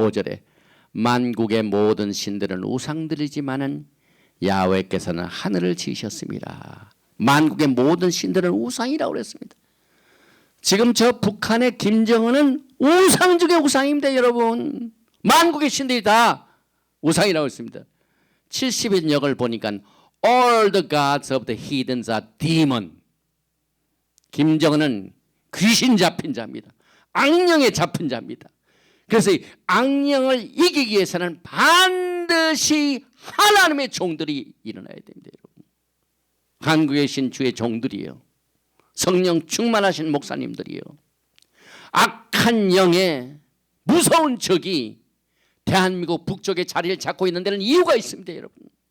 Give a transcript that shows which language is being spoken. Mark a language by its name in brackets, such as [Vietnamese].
[Korean] 5절에 만국의 모든 신들은 우상들이지만은 야훼께서는 하늘을 지으셨습니다. 만국의 모든 신들은 우상이라고 그랬습니다. 지금 저 북한의 김정은은 우상 중의 우상입니다. 여러분. 만국의 신들이 다 우상이라고 했습니다. 70인 역을 보니까 [English] all the gods of the heathens are demon. [Korean] 김정은은 귀신 잡힌 자입니다. 악령에 잡힌 자입니다. 그래서 이 악령을 이기기 위해서는 반드시 하나님의 종들이 일어나야 됩니다. 여러분. 한국에 계신 주의 종들이요, 성령 충만하신 목사님들이요, 악한 영의 무서운 적이 대한민국 북쪽에 자리를 잡고 있는 데는 이유가 있습니다. 여러분.